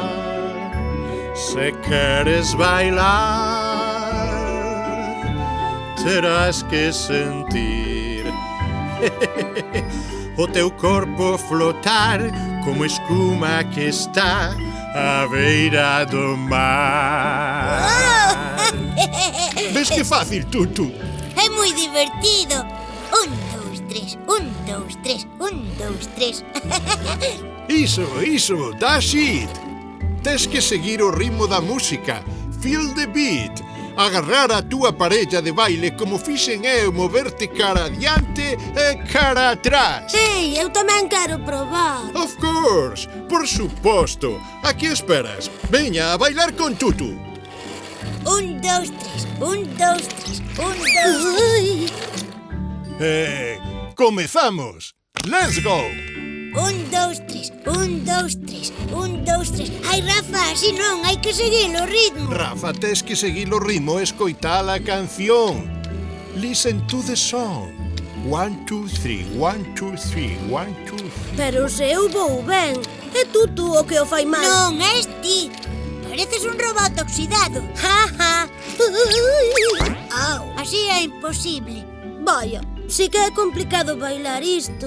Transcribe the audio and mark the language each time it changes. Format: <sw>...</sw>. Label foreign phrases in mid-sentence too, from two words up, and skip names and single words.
<gl>Se queres bailar, terás que sentir o teu corpo flotar como escuma que está à beira do mar. Ves que fácil, Tutu? É moi divertido. 1, 2, 3, 1, 2, 3, 1, 2, 3. Iso,</gl> <en>that's it.</en> <gl>Tes que seguir o ritmo da música.</gl> <en>Feel the beat.</en> <gl>Agarrar a túa parella de baile como fixen eu, moverte cara adiante e cara atrás. Ei, eu tamén quero probar.</gl> <en>Of course,</en> <gl>por suposto. A que esperas? Veña a bailar con Tutu. 1, 2, 3, 1, 2, 3, 1, 2, 3. Comezamos.</gl> <en>Let's go.</en> <gl>1, 2, 3, 1, 2, 3, 1, 2, 3. Ai, Rafa, así non, hai que seguir o ritmo. Rafa, tes que seguir o ritmo e escoitar a canción.</gl> <en>Listen to the song. 1, 2, 3, 1, 2, 3, 1, 2, 3.</en> <gl>Pero se eu vou ben, é Tutu o que o fai mal. Non, és ti. Pareces un robot oxidado. Ja, ja. Au, así é imposible. Vaya, sí que é complicado bailar isto.</gl>